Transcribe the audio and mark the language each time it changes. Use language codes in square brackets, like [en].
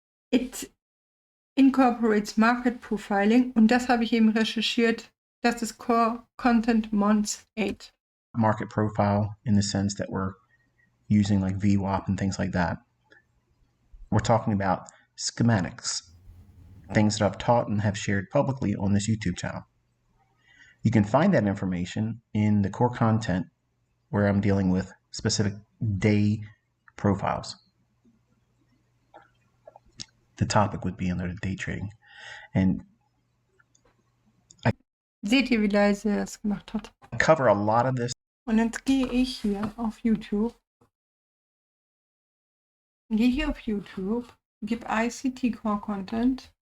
[en] It incorporates market profiling [de] und das habe ich eben recherchiert. Das ist Core Content Month 8. [en] market profile in the sense that we're using like VWAP and things like that. We're talking about schematics, things that I've taught and have shared publicly on this YouTube channel. You can find that information in the core content where I'm dealing with specific day profiles. The topic would be under day trading. And [de] Seht ihr, wie leise er es gemacht hat? [en] I cover a lot of this. [de] Und jetzt gehe ich hier auf YouTube. Gehe hier auf YouTube, gebe ICT Core Content.